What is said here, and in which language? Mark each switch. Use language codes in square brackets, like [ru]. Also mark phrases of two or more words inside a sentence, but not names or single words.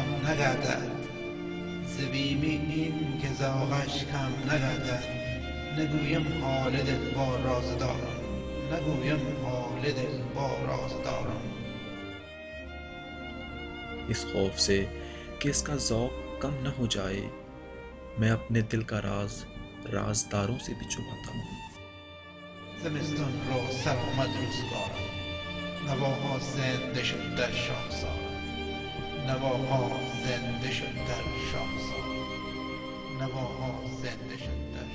[fa] نگردد، ز بیم این که زاغش کم نگردد، نگویم حال دل با رازداران، نگویم حال دل با رازداران. [ur] اس خوف سے کہ اس کا ذوق کم نہ ہو جائے میں اپنے دل کا راز رازداروں سے بھی چھپاتا ہوں. [fa] زمستان را سرآمد روزگاران، نواها زنده شد در شاخساران. نواها زنده شد در شاخساران. نواها زنده شد